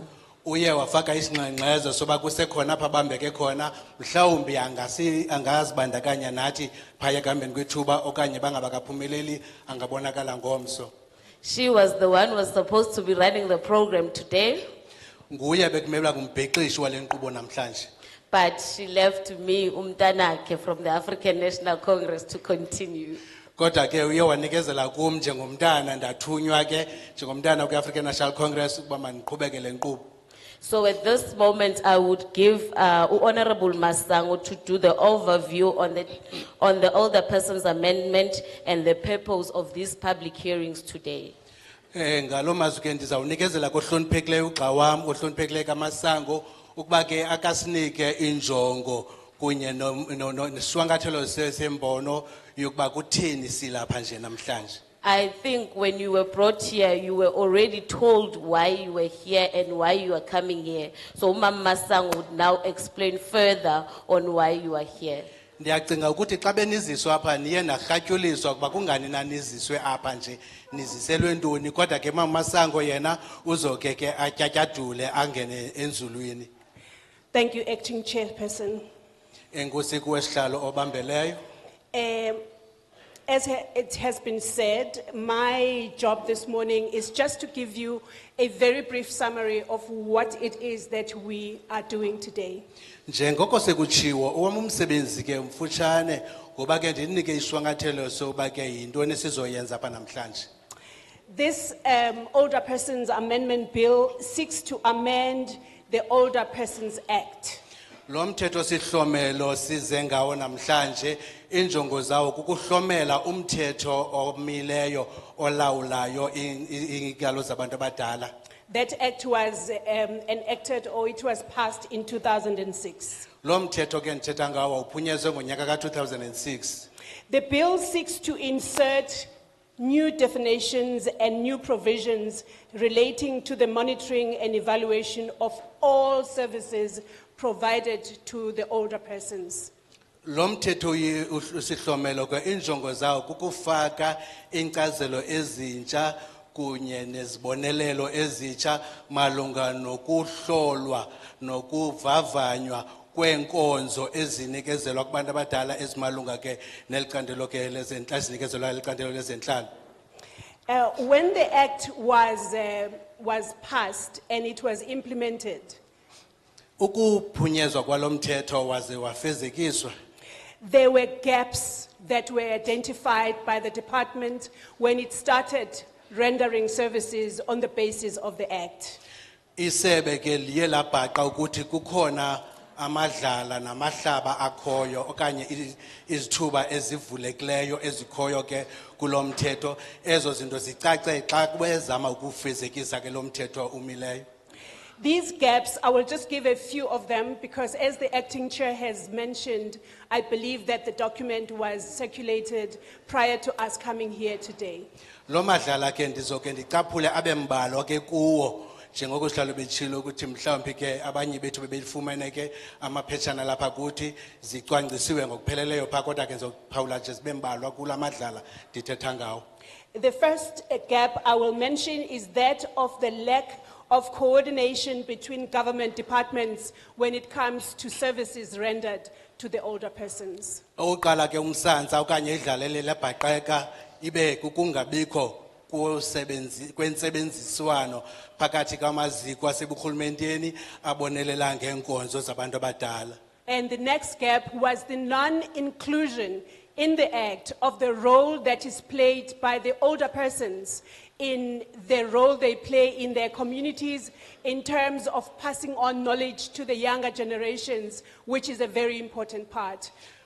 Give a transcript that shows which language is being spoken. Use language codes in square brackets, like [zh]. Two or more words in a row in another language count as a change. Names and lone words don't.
[xh] Uye wafaka isingxengxezo soba kusekhona apha bambeke khona mhlawumbi angazibandakanya nathi phaya ekuhambeni kwethuba okanye bangabakaphumeleli angabonakala ngomso. [en] She was the one who was supposed to be running the program today, [xh] Nguye bekumele kumbhexeshi wale nkqubo namhlanje. [en] but she left me, Umtanake, from the African National Congress to continue. [xh] Kodwa ke uye wanikezela kum njengomntana ndathunywa ke njengomntana kwi-African National Congress ukuba mandiqhubeke le nkqubo. [en] So at this moment, I would give Honorable Masango to do the overview on the Older Persons Amendment and the purpose of these public hearings today. [xh] Ngalo mazwi ke ndizawunikezela kohloniphekileyo ugxa wam kohloniphekileyo kaMasango ukuba ke akasinike injongo kunye nesishwankathelo sembono yokuba kutheni silapha nje namhlanje. [en] I think when you were brought here, you were already told why you were here and why you are coming here. So Mama Masango would now explain further on why you are here. [xh] Ndiyacinga ukuthi xa beniziswa apha niye narhatyuliswa ukuba kungani naniziswe apha nje niziselwe ntoni kodwa ke Mama Masango yena uzoke ke atyatyadule angene enzulwini. [en] Thank you, Acting Chairperson. [xh] Enkosi kuwe sihlalo obambeleyo. [en] As it has been said, my job this morning is just to give you a very brief summary of what it is that we are doing today. [xh] Njengoko sekutshiwo owam umsebenzi ke mfutshane ngoba ke ndinike ishwankathelo soba ke yintoni sizoyenza apha namhlanje. [en] This Older Persons Amendment Bill seeks to amend the Older Persons Act. [xh] Lo mthetho sihlomelo size ngawo namhlanje injongo zawo kukuhlomela umthetho omileyo olawulayo inkalo zabantu abadala. [en] That act was enacted, or it was passed in 2006. [xh] Lo mthetho ke ndithetha ngawo uphunyezwe ngonyaka ka-2006. [en] The bill seeks to insert new definitions and new provisions relating to the monitoring and evaluation of all services provided to the older persons. [xh] Lo mthetho sihlomelo ke injongo zawo kukufaka inkcazelo ezintsha kunye nezibonelelo ezitsha malunga nokuhlolwa nokuvavanywa kwenkonzo ezinikezelwa kubantu abadala ezimalunga ke nelicandelo ke lezentlalo ezinikezelwa liqandelo lezentlalo. [en] When the act was passed and it was implemented, [xh] Ukuphunyezwa kwalo mthetho waze wafezekiswa. [en] there were gaps that were identified by the department when it started rendering services on the basis of the act. [xh] Isebe ke liye labhaqa ukuthi kukhona amadlala namahlaba akhoyo okanye izithuba ezivulekileyo ezikhoyo ke kulo mthetho ezo zinto zicace xa bezama ukufezekisa ke lo mthetho umileyo. [en] These gaps, I will just give a few of them because as the acting chair has mentioned, I believe that the document was circulated prior to us coming here today. [xh] Lo madlala ke ndizoke ndicaphule abembalwa ke kuwo njengoko sihlalo betshilo ukuthi mhlawumbi ke abanye bethu bebefumene ke amaphetshana lapha kuthi zicwangcisiwe ngokupheleleyo pha kodwa ke ndizophawula nje sibembalwa kula madlala ndithetha ngawo. [en] The first gap I will mention is that of the lack of coordination between government departments when it comes to services rendered to the older persons. [xh] Oqala ke umsantsa okanye idlalele lebhaqeka ibe kukungabikho kwensebenziswano phakathi kwamaziko aseburhulumenteni abonelela ngeenkonzo zabantu abadala. [en] And the next gap was the non-inclusion in the act of the role that is played by the older persons in the role they play in their communities in terms of passing on knowledge to the younger generations, which is a very important part of